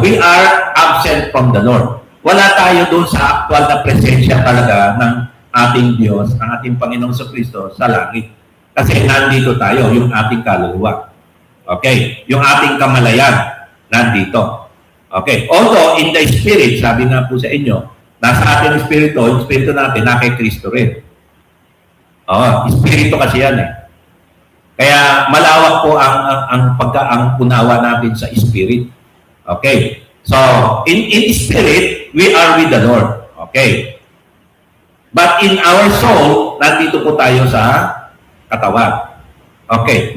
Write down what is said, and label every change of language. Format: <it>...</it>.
<en>We are absent from the Lord.</en> <tl>Wala tayo doon sa actual na presensya talaga ng ating Diyos, ng ating Panginoong Kristo sa langit. Kasi nandito tayo, yung ating kaluluwa. Okay? Yung ating kamalayan, nandito. Okay?</tl> <en>Although, in the spirit,</en> <tl>sabi nga po sa inyo, nasa ating espiritu, yung espiritu natin, na kay Kristo rin. Espiritu kasi yan eh. Kaya malawak po ang unawa natin sa spirit. Okay?</tl> <en>So, in spirit, we are with the Lord. Okay? But in our soul,</en> <tl>nandito po tayo sa katawan. Okay.</tl>